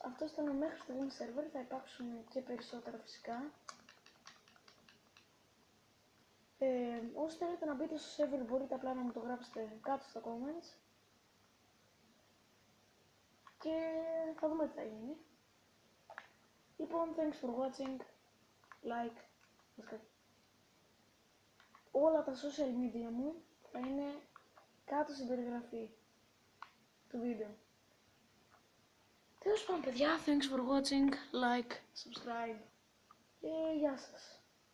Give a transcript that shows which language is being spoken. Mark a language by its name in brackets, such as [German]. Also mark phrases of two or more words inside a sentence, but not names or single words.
[Greek] Αυτό ήταν ο μέχρι στιγμή server, θα υπάρξουν και περισσότερα φυσικά. Όσοι θέλετε να μπείτε στο server μπορείτε απλά να μου το γράψετε κάτω στα comments. Και θα δούμε τι θα γίνει. Λοιπόν, [English] thanks for watching, like, [Greek] όλα τα [English] social media [Greek] μου θα είναι κάτω στην περιγραφή του βίντεο. Τέλος πάντων παιδιά, [English] thanks for watching, like, subscribe [Greek] και γεια σας.